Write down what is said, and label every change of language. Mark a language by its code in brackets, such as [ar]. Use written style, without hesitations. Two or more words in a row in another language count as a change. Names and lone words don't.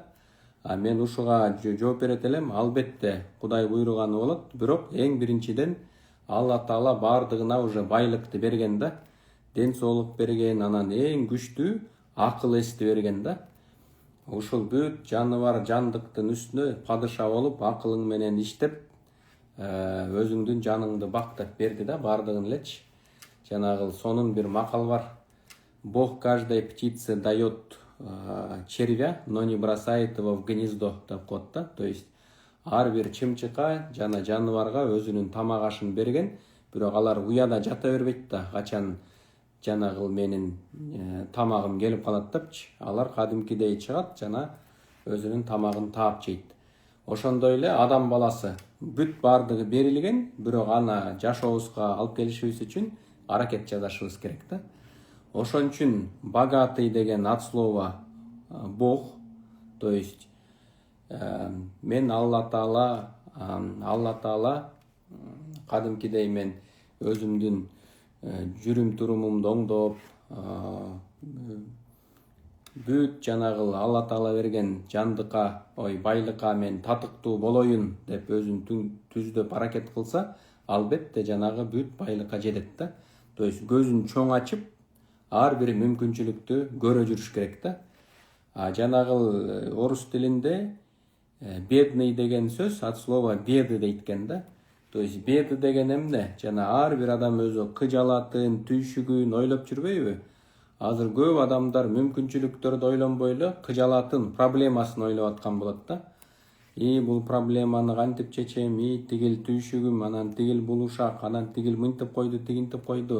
[ky] Мен ушуга жооп берет элем, албетте Кудай буйруганы болот, бирок эң биринчиден Алла Таала бардыгына уже байлыкты берген да, ден соолук берген, анан эң күчтүү акыл эсти берген да. Ушул бүт жаныбар жандыктын үстүнө падыша болуп, акылың менен иштеп, өзүңдүн жаныңды бак деп берди да, бардыгын элечи. Жанагы сонун бир макал бар. [ru] Бог каждой птице дает червя, но не бросает его в гнездо [ky] деп коет да. [ru] То есть [ky] ар бир чымчыкка жана жаныбарга өзүнүн тамак ашын берген, бирок алар уяда жата бербейт да, качан жанагы менин тамагым келип калат депчи. Алар кадимкидей чыгат жана өзүнүн тамагын таап жейт. Ошондой эле адам баласы бүт бардыгы берилген, бирок аны жашообузга алып келишибиз үчүн аракет жасашыбыз керек да. Ошон үчүн богатый деген [ru] от слова Бог, то есть [ky] мен Алла Таала кадимкидей мен өзүмдүн жүрүм турумумду оңдоп, бүт жанагы Алла Таала берген жандыкка, байлыкка мен татыктуу болоюн деп өзүн түздөп аракет кылса, албетте жанагы бүт байлыкка жетет да. [ru] То есть [ky] көзүн чоң ачып, ар бир мүмкүнчүлүктү көрө жүрүш керек да. Жанагы орус тилинде бедный деген сөз [ru] от слова беды [ky] дейт экен да. [ru] То есть беды [ky] деген эмне? Жана ар бир адам өзү кыжалатын, түйшүгүн ойлоп жүрбөйбү? Азыр көп адамдар мүмкүнчүлүктөрдү ойлонбой эле кыжалатын, проблемасын ойлоп аткан болот да. Бул проблеманы кантип чечем, тигил түйшүгүм, анан тигил бул ушак, анан тигил мынтип койду, тигинтип койду.